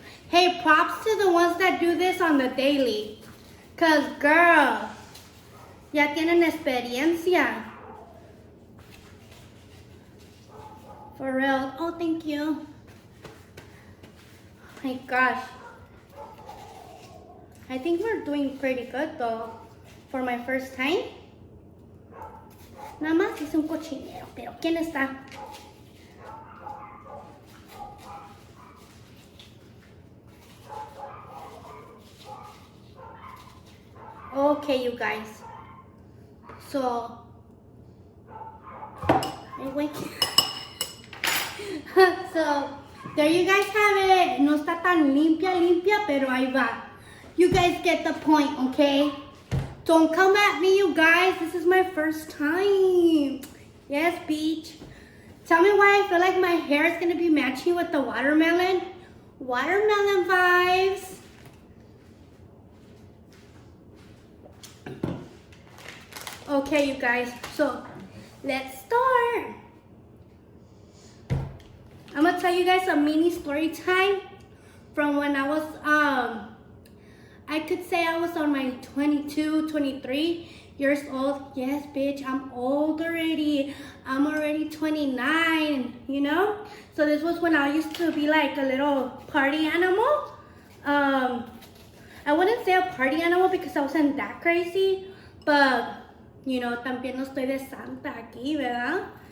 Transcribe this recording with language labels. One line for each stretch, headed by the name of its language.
English: Hey, props to the ones that do this on the daily. Cause girl,
Spanish: ya tienen experiencia.
English: For real. Oh, thank you. Oh my gosh. I think we're doing pretty good though. For my first time.
Spanish: Nada más hice un cochinero. Pero ¿quién está?
English: Okay, you guys. So. Anyway. So, there you guys have it.
Spanish: No está tan limpia, pero ahí va.
English: You guys get the point, okay? Don't come at me, you guys. This is my first time. Yes, beach. Tell me why I feel like my hair is going to be matching with the watermelon. Watermelon vibes. Okay, you guys. So, let's start. I'm gonna tell you guys a mini story time from when I was, I could say I was on my 22, 23 years old. Yes, bitch, I'm old already. I'm already 29, you know? So this was when I used to be like a little party animal. I wouldn't say a party animal because I wasn't that crazy, but, you know,
Spanish: también no estoy de santa aquí, ¿verdad?